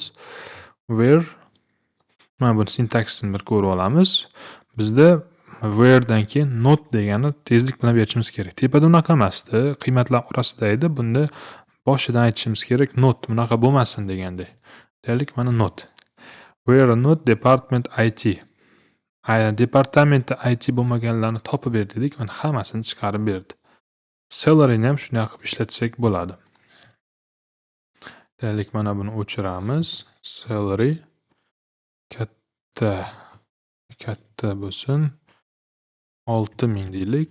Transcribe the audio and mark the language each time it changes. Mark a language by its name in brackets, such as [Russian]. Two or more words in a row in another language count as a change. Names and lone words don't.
[Uzbek] Where mana bu sintaksini bir ko'rib olamiz. Bizda where dan keyin not degani tezlik bilan berishimiz kerak. Tepada unaqa emasdi, qiymatlar orasida edi. Bunda boshidan aytishimiz kerak, not bunaqa bo'lmasin deganday. Deylik, mana not. [English] Where not department IT. [Uzbek] Departamentda IT bo'lmaganlarni topib ber dedik, mana hammasini chiqarib berdi. Salary ni ham shunday qilib ishlatsak bo'ladi. Deylik, mana buni o'chiramiz. Salary katta bo'lsin. 6000 deylik.